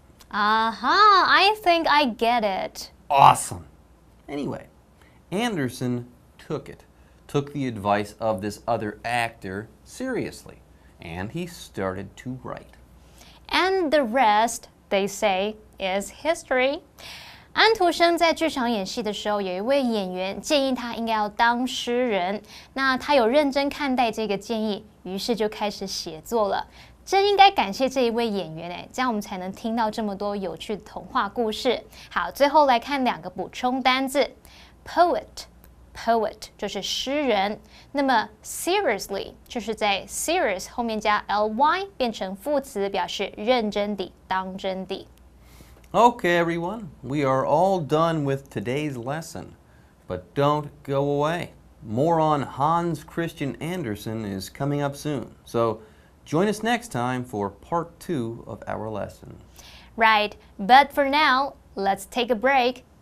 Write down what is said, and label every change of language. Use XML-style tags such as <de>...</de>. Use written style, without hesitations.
<en>I think I get it. Awesome. Anyway, Andersen took the advice of this other actor seriously, and he started to write. And the rest, they say, is history.</en> <zh>安徒生在剧场演戏的时候，有一位演员建议他应该要当诗人。那他有认真看待这个建议，于是就开始写作了。真应该感谢这一位演员这样我们才能听到这么多有趣的童话故事。好，最后来看2个补充单字 ，poet 就是诗人，那么 seriously 就是在 serious 后面加 ly 变成副词，表示认真地、当真地。</zh> <en>Okay, everyone, we are all done with today's lesson. But don't go away. More on Hans Christian Andersen is coming up soon. So join us next time for part 2 of our lesson. Right, but for now, let's take a break.</en>